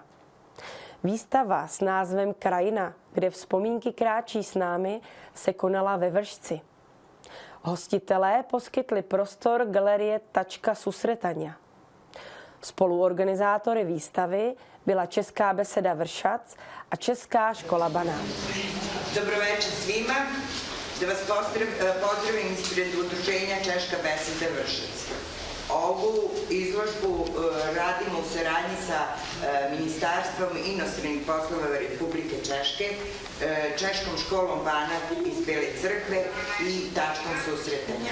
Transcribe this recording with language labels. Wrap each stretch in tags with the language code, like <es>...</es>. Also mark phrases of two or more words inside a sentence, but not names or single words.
<cs>Výstava s názvem Krajina, kde vzpomínky kráčí s námi, se konala ve Vršci. Hostitelé poskytli prostor galerie Tačka Susretanja. Spoluorganizátory výstavy byla Česká beseda Vršac a Česká škola Banát.</cs> <sr>Dobroveče svima, da vas pozdravim ispred udruženja Češka beseda Vršac. Ovu izložbu radimo u saradnji sa Ministarstvom inostranih poslova Republike Češke, Češkom školom Banat iz Bele Crkve i tačkom susretanja.</sr>